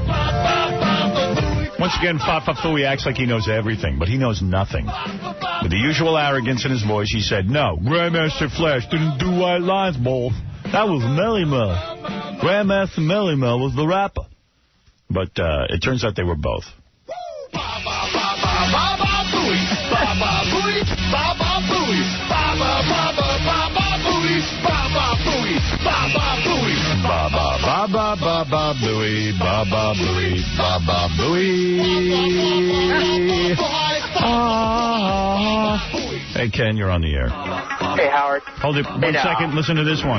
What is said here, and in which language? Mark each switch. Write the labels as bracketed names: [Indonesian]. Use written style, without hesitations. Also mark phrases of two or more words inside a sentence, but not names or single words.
[English] Once again, Fa Fa Fooey acts like he knows everything, but he knows nothing. With the usual arrogance in his voice, he said, no, Grandmaster Flash didn't do white lines, both. That was Melly Mel. Grandmaster Melly Mel was the rapper. But it turns out they were both. Ba-ba booey, ba-ba booey, ba-ba booey. Hey, Ken, you're on the air. Hey, Howard. Hold it 1 second. Listen to this one.